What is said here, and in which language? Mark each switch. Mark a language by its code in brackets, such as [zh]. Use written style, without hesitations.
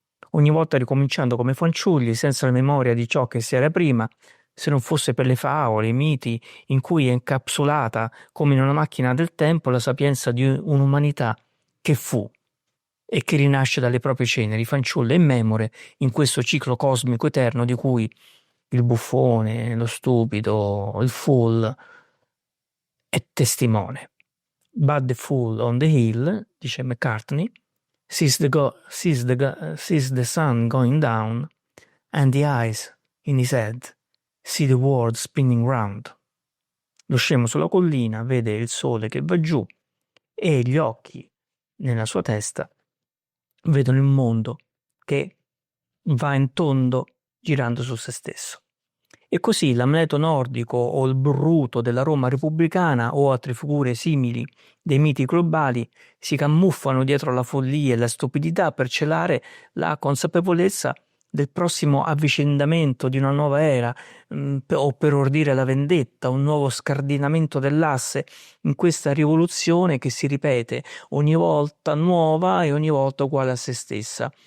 [it] Ogni volta ricominciando come fanciulli, senza la memoria di ciò che si era prima, se non fosse per le favole, i miti, in cui è incapsulata, come in una macchina del tempo, la sapienza di un'umanità che fu e che rinasce dalle proprie ceneri, fanciulle e memore, in questo ciclo cosmico eterno di cui il buffone, lo stupido, il fool è testimone. [en] But the fool on the hill, [it] dice McCartney, [en] sees the sun going down, and the eyes in his head see the world spinning round. [it] Lo scemo sulla collina vede il sole che va giù e gli occhi nella sua testa vedono il mondo che va in tondo girando su se stesso. E così l'Amleto nordico o il Bruto della Roma repubblicana o altre figure simili dei miti globali si camuffano dietro la follia e la stupidità per celare la consapevolezza del prossimo avvicendamento di una nuova era, o per ordire la vendetta, un nuovo scardinamento dell'asse in questa rivoluzione che si ripete ogni volta nuova e ogni volta uguale a se stessa.